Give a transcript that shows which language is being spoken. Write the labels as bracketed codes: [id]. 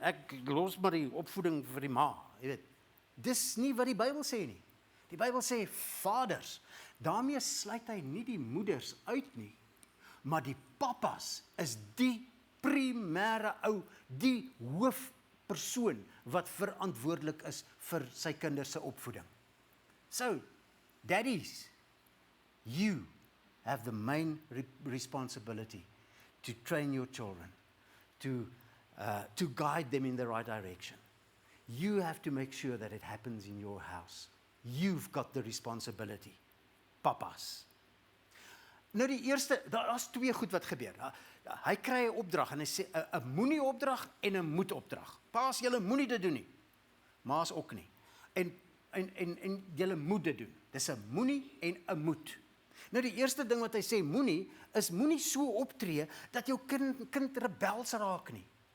[af] Ek los maar die opvoeding vir die ma, jy weet. Dis nie wat die Bybel sê nie. Die Bybel sê vaders. Daarmee sluit hy nie die moeders uit nie, maar die papas is die primêre die hoofpersoon wat verantwoordelik is vir sy kinders se opvoeding. [en] So, daddies, you have the main responsibility to train your children, to guide them in the right direction. You have to make sure that it happens in your house. You've got the responsibility. [af] Papas. Nou die eerste, daar's twee goed wat gebeur. Hy kry 'n opdrag en hy sê 'n moenie opdrag en 'n moet opdrag. Paas, julle moenie dit doen nie. Maas ook nie. En julle moet dit doen. Dis 'n moenie en 'n moet. Nou die eerste ding wat hy sê moenie is moenie so optree dat jou kind rebels raak nie.